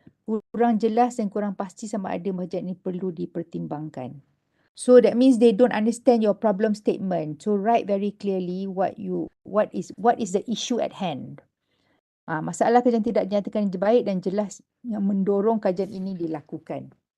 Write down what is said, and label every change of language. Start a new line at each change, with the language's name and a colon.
Malay: Kurang jelas dan kurang pasti sama ada bajet ini perlu dipertimbangkan.
English: So that means they don't understand your problem statement. So write very clearly what is the issue at hand.
Malay: Masalah kajian tidak dinyatakan baik dan jelas yang mendorong kajian ini dilakukan.